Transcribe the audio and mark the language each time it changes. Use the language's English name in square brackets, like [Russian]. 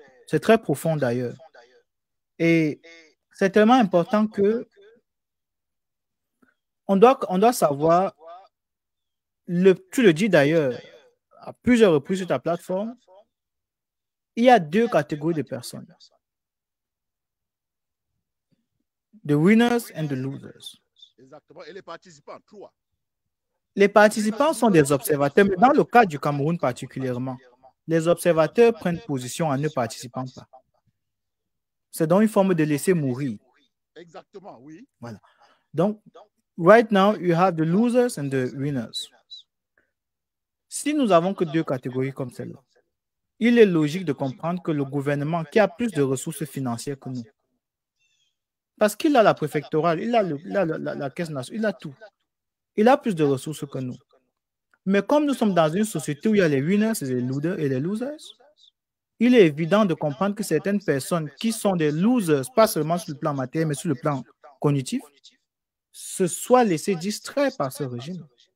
[French] C'est très profond d'ailleurs. Et c'est tellement important que on doit savoir, tu le dis d'ailleurs à plusieurs reprises sur ta plateforme, il y a deux catégories de personnes. [English] The winners and the losers. [French] Exactement. Et les participants, trois. Les participants sont des observateurs, mais dans le cas du Cameroun particulièrement, les observateurs prennent position en ne participant pas. C'est donc une forme de laisser mourir. Exactement, oui. Voilà. Donc, [English] right now, you have the losers and the winners. [French] Si nous avons que deux catégories comme celle-là, il est logique de comprendre que le gouvernement qui a plus de ressources financières que nous, parce qu'il a la préfectorale, il a la caisse nationale, il a tout. Il a plus de ressources que nous. Mais comme nous sommes dans une société où il y a les winners et les losers, il est évident de comprendre que certaines personnes qui sont des losers, pas seulement sur le plan matériel, mais sur le plan cognitif, se soient laissés distraire par ce régime.